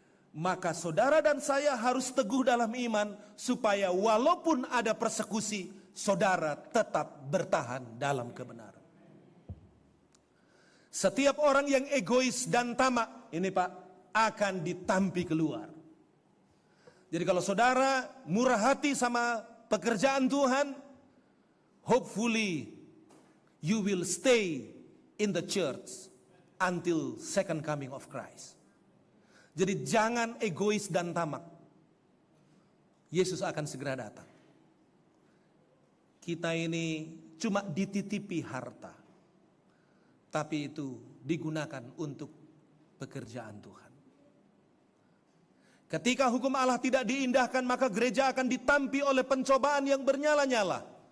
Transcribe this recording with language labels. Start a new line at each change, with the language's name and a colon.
Indonesian: Maka saudara dan saya harus teguh dalam iman, supaya walaupun ada persekusi, saudara tetap bertahan dalam kebenaran. Setiap orang yang egois dan tamak, ini Pak, akan ditampi keluar. Jadi kalau saudara murah hati sama pekerjaan Tuhan,
English: hopefully you will stay in the church until second coming of Christ.
Indonesian: Jadi jangan egois dan tamak. Yesus akan segera datang. Kita ini cuma dititipi harta, tapi itu digunakan untuk pekerjaan Tuhan. Ketika hukum Allah tidak diindahkan, maka gereja akan ditampi oleh pencobaan yang bernyala-nyala.